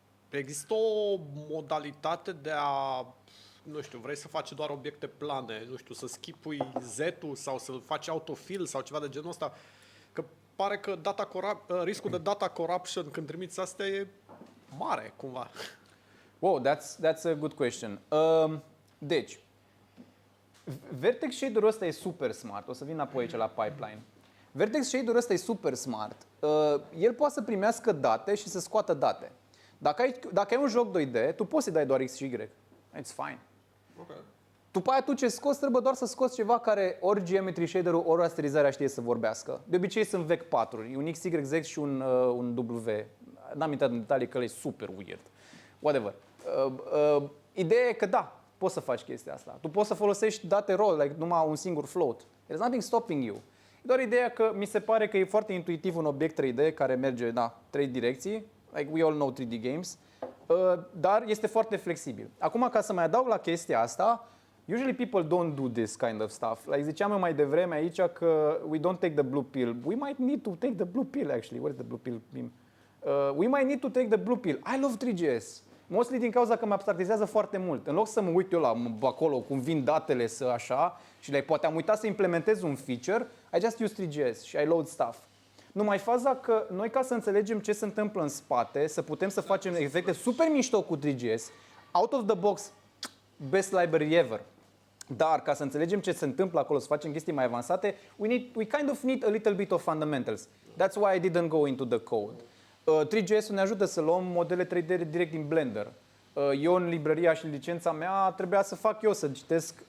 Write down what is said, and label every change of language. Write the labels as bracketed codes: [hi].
[ro] Există o modalitate de a, nu știu, vrei să faci doar obiecte plane, nu știu, să skipui Z-ul sau să faci autofill sau ceva de genul ăsta? Că pare că riscul de data corruption când trimiți astea e mare, cumva. [en] Wow, that's a good question. [ro] Deci, Vertex Shader-ul ăsta e super smart. O să vin apoi aici la pipeline. Vertex Shader-ul ăsta e super smart. El poate să primească date și să scoată date. Dacă ai un joc 2D, tu poți să-i dai doar X și Y. [en] It's fine. Okay. [ro] După aia tu ce scoți, trebuie doar să scoți ceva care ori Geometry Shader-ul, ori rasterizarea știe să vorbească. De obicei sunt vec-4-uri, un XYZ și un W. N-am intrat în detalii că e super weird. Whatever. Ideea e că da, poți să faci chestia asta. Tu poți să folosești date raw, like numai un singur float. [en] There's nothing stopping you. [ro] E doar ideea că mi se pare că e foarte intuitiv un obiect 3D care merge, 3 direcții. [en] Like we all know 3D games. [ro] Dar este foarte flexibil. Acum, ca să mai adaug la chestia asta, [en] usually people don't do this kind of stuff. Like [ro] ziceam eu mai devreme aici că [en] we don't take the blue pill. We might need to take the blue pill actually. What is the blue pill meme? We might need to take the blue pill. I love 3GS. [ro] Mostly din cauza că mă abstractizează foarte mult. În loc să mă uit eu acolo cum vin datele să așa și poate am uitat să implementez un feature, [en] I just use 3GS [ro] și [en] I load stuff. [ro] Numai faza că noi, ca să înțelegem ce se întâmplă în spate, să putem să facem efecte super mișto cu 3GS, [en] out of the box, best library ever. [ro] Dar ca să înțelegem ce se întâmplă acolo, să facem chestii mai avansate, [en] we kind of need a little bit of fundamentals. That's why I didn't go into the code. [ro] 3GS-ul ne ajută să luăm modele 3D direct din Blender. Eu în librăria și licența mea trebuia să fac eu, să citesc.